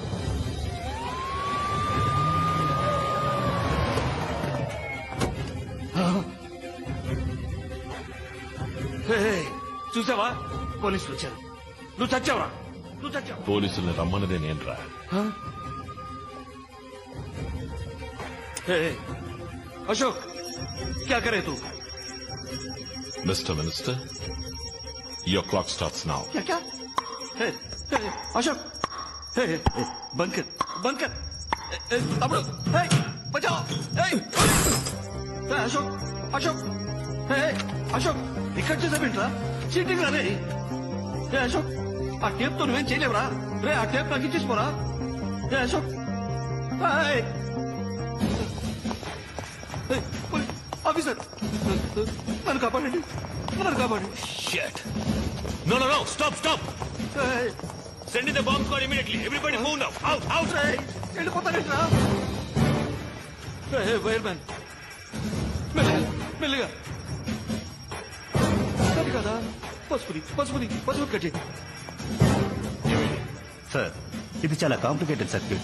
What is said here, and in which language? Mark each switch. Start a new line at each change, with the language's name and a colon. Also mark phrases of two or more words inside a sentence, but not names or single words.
Telugu: చూసావా, పోలీసులు వచ్చారు. నువ్వు చచ్చావురా, నువ్వు చచ్చావు. పోలీసుల్ని రమ్మన్నదే నేనురా. అశోక్,
Hindi: क्या करे तू?
English: Mister Minister, your clock starts now.
Hindi: क्या क्या? अशोक, बंद कर, बंद कर. तमिल, बचाओ. अशोक, अशोक, अशोक,
Telugu: ఇక్కడ చేసావేంట్రా? చీటింగ్ రా రే. అశోక్, ఆ టేప్ తో నువ్వేం చేయలేవురా రే. ఆ టేప్ నాకు ఇచ్చేసిపోరా. అశోక్, ఆఫీసర్, నన్ను కాపాడండి, నన్ను కాపాడండి.
English: Shit. No, stop. Send in the bomb squad immediately. Everybody move now. Out.
Telugu: వెళ్ళిపోతానేంట్రా? వైర్ మ్యాన్, మెల్లిగా కదా. పసుపు కట్ చేయి. సార్, ఇది చాలా
English: complicated circuit.